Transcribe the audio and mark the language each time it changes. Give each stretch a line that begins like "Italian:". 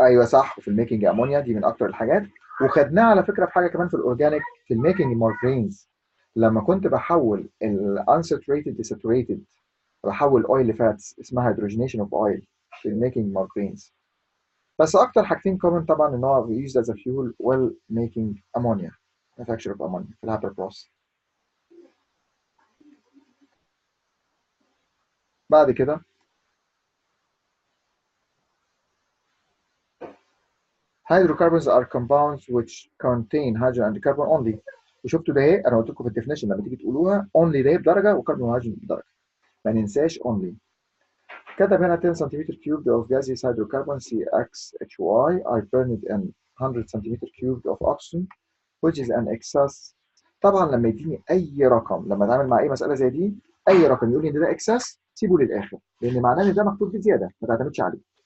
Arabic: ايوه صح، وفي الميكنج امونيا دي من اكتر الحاجات. وخدناها على فكره في حاجه كمان في الاورجانيك في الميكنج مارجرينز، لما كنت بحول الانساتوريتد لساتوريتد، بحول اويل لفاتس، اسمها هيدروجينيشن اوف اويل في الميكنج مارجرينز. بس اكتر حاجتين كومن طبعا ان هو
English: used as a fuel while making ammonia manufacture of ammonia
Arabic: في الهابر بروسس. بعد كده
English: hydrocarbons are compounds which contain hydrogen and carbon only.
Arabic: وشفتوا ده ايه؟ انا قلت لكم في الديفينيشن لما تيجي تقولوها only ده بدرجه وكربون وهيدروجين بدرجه، ما ننساش only. كتب هنا
English: 10 cm cubed of gaseous hydrocarbon CXHY are burned in 100 cm cubed of oxygen which is an excess.
Arabic: طبعا لما يديني اي رقم، لما اتعامل مع اي مساله زي دي، اي رقم يقول لي ان ده اكسس سيبه للاخر، لان معناه ان ده مكتوب بزياده ما تعتمدش عليه.